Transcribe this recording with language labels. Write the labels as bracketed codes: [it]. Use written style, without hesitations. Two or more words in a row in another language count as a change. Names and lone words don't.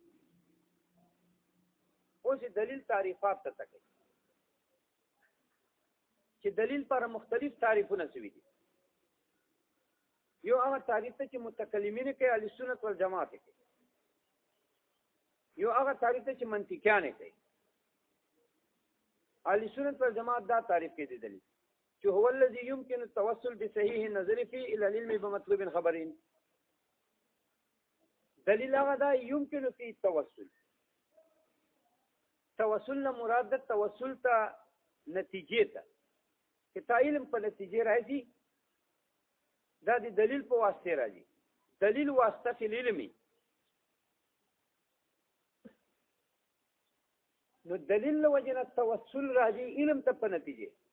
[ps] اوس دلیل تعریفات ته تکي چې دلیل پر مختلف تعریفونه شوي دي. یو هغه تعریف ته چې متکلمین کوي اهل سنت والجماعت کوي. یو هغه تعریف ته چې منطقيان کوي. اهل سنت والجماعت دا تعریف کوي دلیل چې [ar] هو الذي يمكن التوسل بصحيح النظر فيه الى العلم بمطلوب خبرين. [ps] دلیل هغه دا [ar] يمكن فيه التوسل. [ps] توسل نه مراد ده توسل ته نتیجې ته چې تا علم په نتیجې راځي دا د دلیل په واسطه راځي. دلیل واسطه [ar] فی العلم. [ps] نو دلیل له وجه نه توسل راځي علم ته په نتیجې.